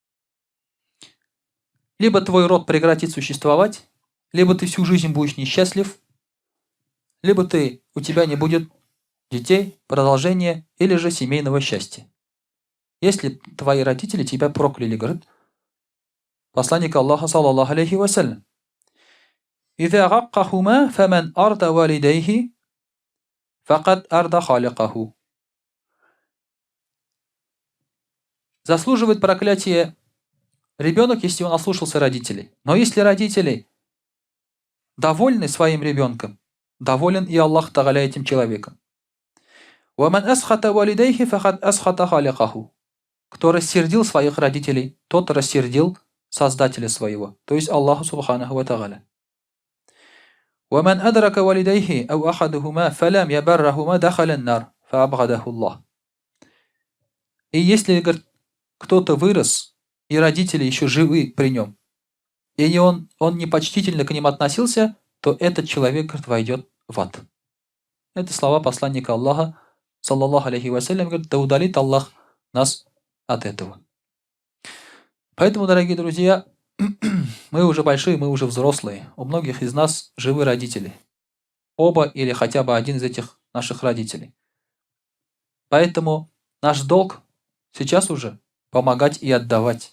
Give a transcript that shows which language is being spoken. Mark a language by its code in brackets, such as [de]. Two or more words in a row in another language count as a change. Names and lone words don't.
[ru] Либо твой род прекратит существовать, либо ты всю жизнь будешь несчастлив, либо у тебя не будет детей, продолжения или же семейного счастья. Если твои родители тебя прокляли, говорит посланник Аллаха, [ar] صلى الله عليه وسلم: «إذا عقهما فمن أرضى والديه فقد أرضى خالقه». [ru] Заслуживает проклятия ребенок, если он ослушался родителей. Но если родители довольны своим ребенком, доволен и Аллах Тааля этим человеком. [ar] «ومن أسخط والديه فقد أسخط خالقه». [ru] Кто рассердил своих родителей, тот рассердил Создателя своего, то есть Аллаха [ar] سبحانه وتعالى. «ومن أدرك والديه أو أحدهما فلم يبرهما دخل النار فأبعده الله». [ru] И если, говорит, кто-то вырос, и родители еще живы при нем, и он непочтительно к ним относился, то этот человек, говорит, войдет в ад. Это слова посланника Аллаха, [ar] صلى الله عليه وسلم, [ru] говорит: да удалит Аллах нас от этого. Поэтому, дорогие друзья, мы уже большие, мы уже взрослые. У многих из нас живы родители. Оба или хотя бы один из этих наших родителей. Поэтому наш долг сейчас уже помогать и отдавать.